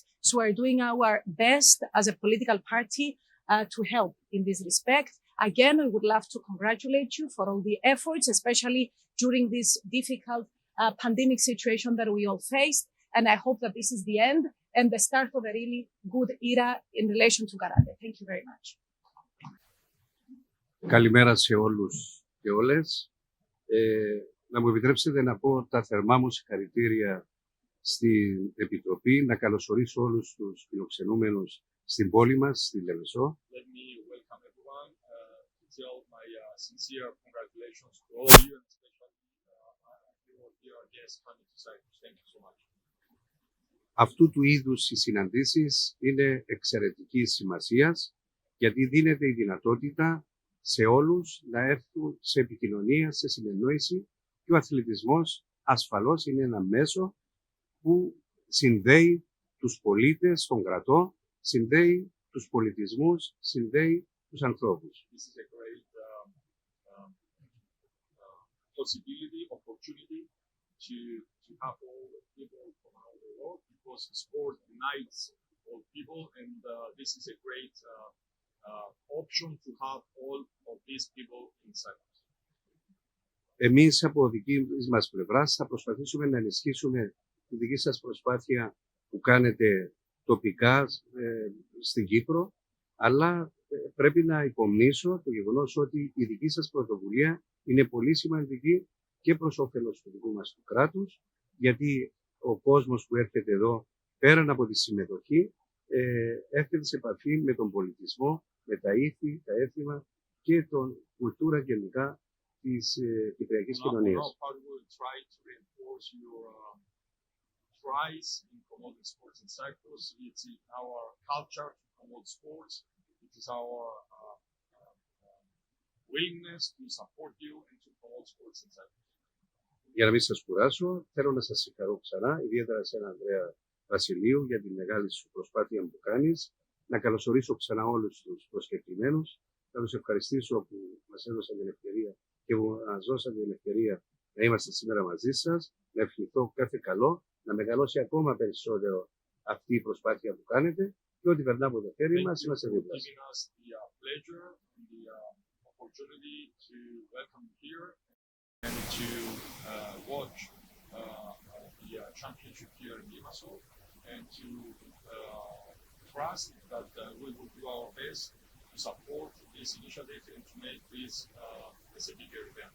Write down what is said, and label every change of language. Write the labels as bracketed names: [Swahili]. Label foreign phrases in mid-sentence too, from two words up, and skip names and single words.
[English] So we're doing our best as a political party to help in this respect. Again, I would love to congratulate you for all the efforts, especially during this difficult pandemic situation that we all faced. And I hope that this is the end and the start of a really good era in relation to karate. Thank you very much. [Greek] Καλημέρα σε όλους και όλες. Να μου επιτρέψετε να πω τα θερμά μου συγχαρητήρια στην Επιτροπή, να καλωσορίσω όλους τους φιλοξενούμενους στην πόλη μας, στη Λεμεσό. [English] Let me welcome everyone. tell my sincere congratulations to all of you, and especially your dear guests coming to Cyprus. Thank you so much. [Greek] Αυτού του είδους οι συναντήσεις είναι εξαιρετικής σημασίας, γιατί δίνεται η δυνατότητα σε όλους να έρθουν σε επικοινωνία, σε συνεννόηση, και ο αθλητισμός ασφαλώς είναι ένα μέσο που συνδέει τους πολίτες των κρατών, συνδέει τους πολιτισμούς, συνδέει τους ανθρώπους. [English] This is a great possibility, opportunity to have all the people from around the world, because sport unites all people, and this is a great option to have all of these people in Cyprus. [Greek] Εμείς από δική μας πλευράς θα προσπαθήσουμε να ενισχύσουμε τη δική σας προσπάθεια που κάνετε τοπικά στην Κύπρο, αλλά πρέπει να υπομνήσω το γεγονός ότι η δική σας πρωτοβουλία είναι πολύ σημαντική και προς όφελος του δικού μας του κράτους, γιατί ο κόσμος που έρχεται εδώ, πέραν από τη συμμετοχή, έρχεται σε επαφή με τον πολιτισμό, με τα ήθη, τα έθιμα και τον κουλτούρα γενικά της κυπριακής κοινωνίας. [English] Tries in promoting sports in Cyprus. It's in our culture to promote sports. It is our willingness to support you and to promote sports in Cyprus. [Greek] Για να μην σας κουράσω, θέλω να σας συγχαρώ ξανά, ιδιαίτερα σε έναν Ανδρέα Βασιλείου, για τη μεγάλη σου προσπάθεια που κάνεις. Να καλωσορίσω ξανά όλους τους προσκεκλημένους. Να τους ευχαριστήσω που μας έδωσαν την ευκαιρία και που μας δώσαν την ευκαιρία να είμαστε σήμερα μαζί σας. Να ευχηθώ κάθε καλό, να μεγαλώσει ακόμα περισσότερο αυτή η προσπάθεια που κάνετε, και ό,τι περνά από το χέρι μας είμαστε δίπλα. [English] And to watch the championship here in Limassol, and to trust that we will do our best to support this initiative and to make this as a bigger event.